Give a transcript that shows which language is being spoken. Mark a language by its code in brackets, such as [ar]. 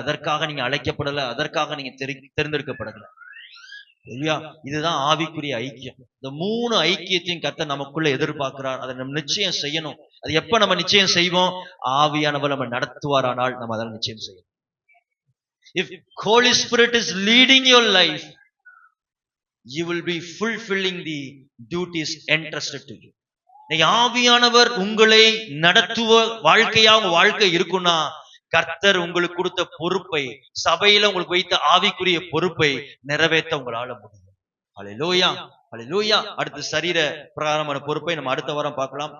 [ta] அதற்காக நீங்க அழைக்கப்படல, அதற்காக நீங்க தேர்ந்தெடுக்கப்படல. இல்லையா? இதுதான் ஆவிக்குரிய ஐக்கியம். இந்த 3 ஐக்கியத்தையும் கர்த்தர் நமக்குள்ள எதிர்பார்க்கிறார். அதை நம்ம நிச்சயம் செய்யணும். அது எப்ப நம்ம நிச்சயம் செய்வோம்? ஆவியானவர் நம்ம நடத்துவாரானால் நம்ம அதெல்லாம் நிச்சயம் செய்யணும். [en] If Holy Spirit is leading your life, you will be fulfilling the duties entrusted to you. [ta] ஆவியானவர் உங்களை நடத்துவ வாழ்க்கையா உங்க வாழ்க்கை இருக்குன்னா கர்த்தர் உங்களுக்கு கொடுத்த பொறுப்பை, சபையில உங்களுக்கு வைத்த ஆவிக்குரிய பொறுப்பை நிறைவேற்ற உங்களால முடியும். அல்லேலூயா, அல்லேலூயா. அடுத்து சரீர பிரகாரமான பொறுப்பை நம்ம அடுத்த வாரம் பார்க்கலாம்.